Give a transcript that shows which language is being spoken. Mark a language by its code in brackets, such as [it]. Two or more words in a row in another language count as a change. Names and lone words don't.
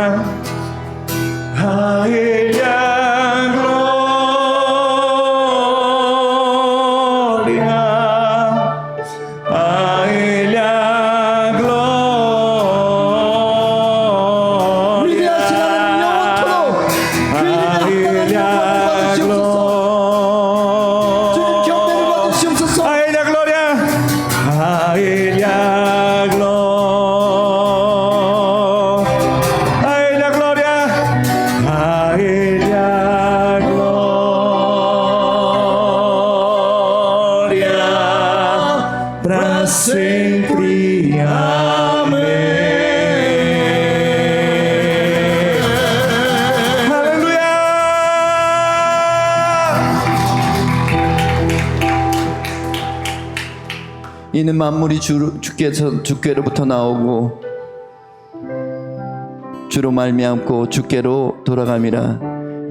[pt] A Ele a glória, a Ele a glória, [ko] 위대하신 하나님 영원토록 그 이름의 [pt] a [ko] 하나님 받으시옵소서. 주님 경배를 받으시옵소서. [pt] Ele a glória, a Ele a glória, a Ele a glória, a Ele a glória, pra sempre. Amém. Aleluia. [ko] 이는 만물이 주께로부터 나오고 주로 말미암고 주께로 돌아감이라.